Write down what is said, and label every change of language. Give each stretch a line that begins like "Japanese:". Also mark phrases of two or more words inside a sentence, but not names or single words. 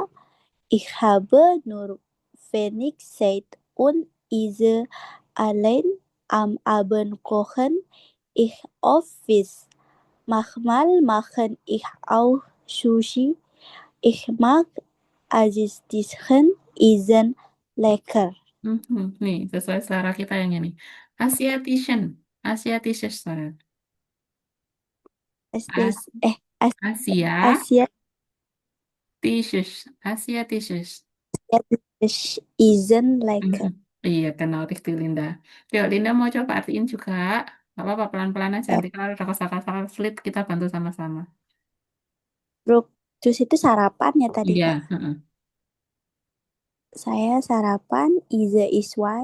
German: Ich habe nur wenig Zeit und esse allein am Abend kochen ich oft Fisch. Manchmal mache ich auch Sushi. Ich mag asiatischen Essen lecker. Mhm.
Indonesian: Nih, sesuai selera kita yang ini.
German: Asiatischen. Asiatisches,
English: sorry. As Asia.
German: Asia Tisches. Asiatisches. Essen lecker.
Indonesian: Mhm. Iya, kenal Rifti Linda. Yuk, Linda mau coba artiin juga. Gak apa-apa, pelan-pelan aja. Nanti kalau ada kosakata sulit, kita bantu sama-sama. Terus itu sarapan ya tadi Iya, Kak. heeh. Saya sarapan ise iswai.